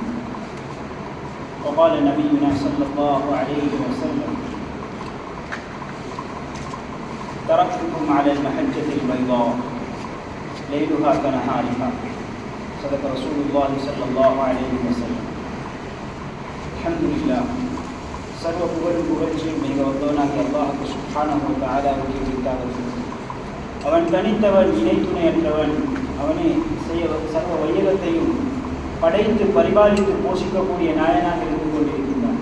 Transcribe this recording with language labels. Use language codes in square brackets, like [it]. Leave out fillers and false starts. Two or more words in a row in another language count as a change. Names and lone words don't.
[ar] وقال نبينا صلى الله عليه وسلم تركتكم على المحجة البيضاء ليلها كنهارها صدق رسول الله صلى الله عليه وسلم. الحمد لله [ta] சர்வ புகழும் புகழ்ச்சியும் மிக வல்லவனாகிய அல்லாஹ்வுக்கு [ar] سبحانه و تعالى [ta] உரித்தாகிறது. அவன் தனித்தவன், இணை துணையற்றவன். அவனே சர்வ வையகத்தையும் படைத்து பரிபாலித்து போஷிக்கக்கூடிய நாயனாக இருந்து கொண்டிருக்கின்றான்.